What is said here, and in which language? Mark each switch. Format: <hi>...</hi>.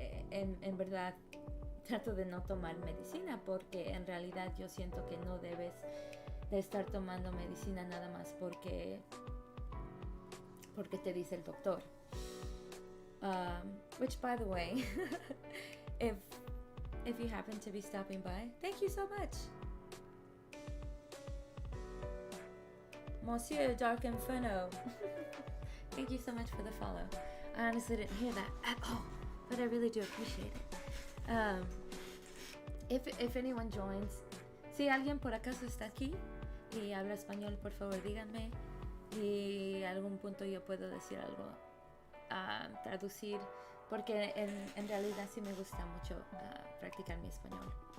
<es>En verdad, trato de no tomar medicina porque en realidad yo siento que no debes de estar tomando medicina nada más porque te dice el doctor.</es> <en>Which, by the way, if you happen to be stopping by, thank you so much. Monsieur Dark Inferno. Thank you so much for the follow. I honestly didn't hear that at all, but I really do appreciate it. If anyone joins,</en> <es>si alguien por acaso está aquí y habla español, por favor díganme, y a algún punto yo puedo decir algo, traducir, porque en realidad sí me gusta mucho practicar mi español.</es>